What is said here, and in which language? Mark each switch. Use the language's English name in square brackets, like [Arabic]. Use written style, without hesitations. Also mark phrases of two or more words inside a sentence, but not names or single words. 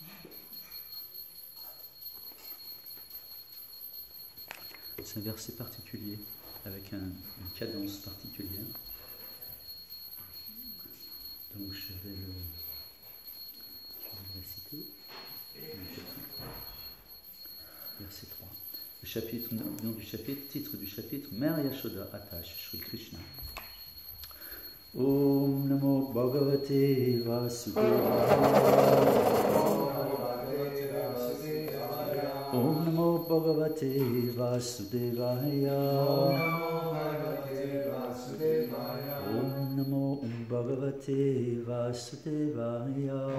[French] C'est un verset particulier, avec une cadence particulière. Donc je vais le réciter. Verset 3. Le chapitre, nom du chapitre, titre du chapitre, Mère Yashoda attache Shri Krishna. [Sanskrit] Om Namo Bhagavate Vasudevaya. Om Namo Bhagavate Vasudevaya. Om Namo Bhagavate Vasudevaya.